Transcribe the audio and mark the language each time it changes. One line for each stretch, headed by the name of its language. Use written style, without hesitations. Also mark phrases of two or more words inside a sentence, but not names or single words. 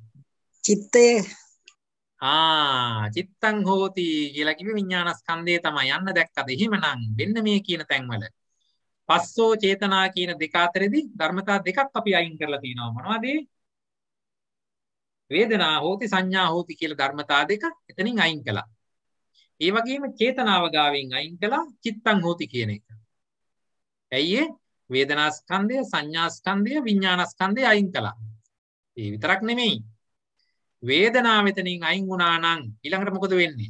Sinhala: චිත්තයේ.
Pali: චිත්තං හෝති
Sinhala: කියලා කිව්වේ විඥානස්කන්ධය තමයි. යන්න දැක්කද? එහෙමනම් මෙන්න මේ කියන තැන්වල පස්සෝ චේතනා කියන දෙක අතරේදී ධර්මතා දෙකක් අපි අයින් කරලා තිනවා. මොනවද?
Pali: වේදනා හෝති සංඥා හෝති
Sinhala: කියලා ධර්මතා දෙක එතනින් අයින් කළා. ඒ වගේම චේතනාව ගාවෙන් අයින් කළා
Pali: චිත්තං හෝති
Sinhala: කියන එක. ඇයි වේදනා ස්කන්ධය සංඥා ස්කන්ධය විඥාන ස්කන්ධය අයින් කළා. ඒ විතරක් නෙමෙයි. වේදනාව මෙතනින් අයින් වුණා නම් ඊළඟට මොකද වෙන්නේ?